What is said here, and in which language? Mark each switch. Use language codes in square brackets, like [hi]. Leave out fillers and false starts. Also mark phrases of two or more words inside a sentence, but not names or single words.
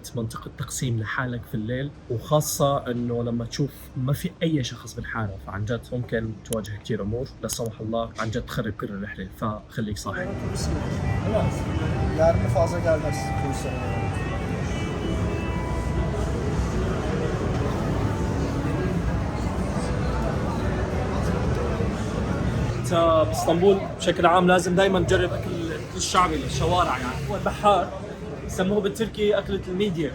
[ar] منطقه تقسيم لحالك في الليل، وخاصه انه لما تشوف ما في اي شخص بالحاره، فعن جد ممكن تواجه كثير امور لا سمح الله عن جد تخرب كل الرحله، فخليك صاحي. [tr] Yerli fazla gelmez turistler. [ar] انت باسطنبول بشكل عام لازم دائما تجرب اكل الشعبي الشوارع، يعني هو البحار يسموه بالتركي اكله الميديا.